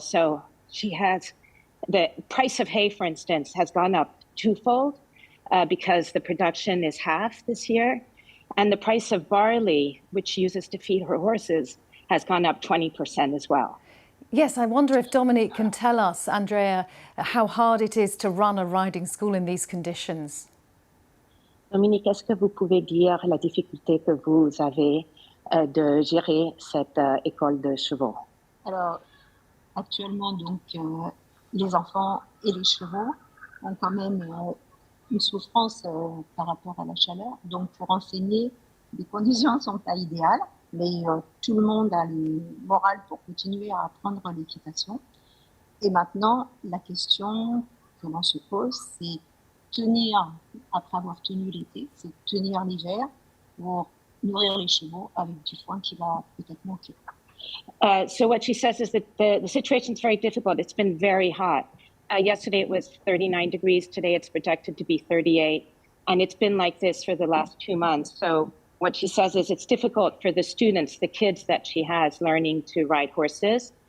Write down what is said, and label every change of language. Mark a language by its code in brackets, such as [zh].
[en] So she has the price of hay, for instance, has gone up twofold because the production is half this year. And the price of barley, which she uses to feed her horses, has gone up 20% as well. Yes, I wonder if Dominique can tell us, Andrea, how hard it is to run a riding school in these conditions. [fr] Dominique, est-ce que vous pouvez dire la difficulté que vous avez de gérer cette école de chevaux? Alors, actuellement, donc, les enfants et les chevaux ont quand même une souffrance par rapport à la chaleur. Donc, pour enseigner, les conditions ne sont pas idéales, mais tout le monde a le moral pour continuer à apprendre l'équitation. Et maintenant, la question que l'on se pose, c'est tenir, après avoir tenu l'été, c'est tenir l'hiver pour nourrir les chevaux avec du foin qui va peut-être manquer. [en] So what she says is that the situation is very difficult. It's been very hot. Yesterday it was 39 degrees. Today it's projected to be 38. And it's been like this for the last 2 months. So what she says is it's difficult for the students, the kids that she has learning to ride horses.